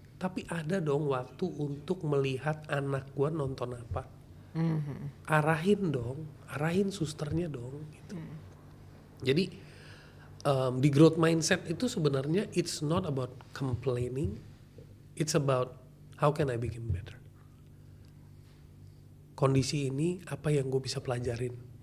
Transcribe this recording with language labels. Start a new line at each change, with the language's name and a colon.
Indonesian: Tapi ada dong waktu untuk melihat anak gua nonton apa. Arahin susternya dong gitu. Jadi di growth mindset itu sebenarnya
English: it's not about complaining, it's about how can I become better.
Indonesian: Kondisi ini apa yang gue bisa pelajarin.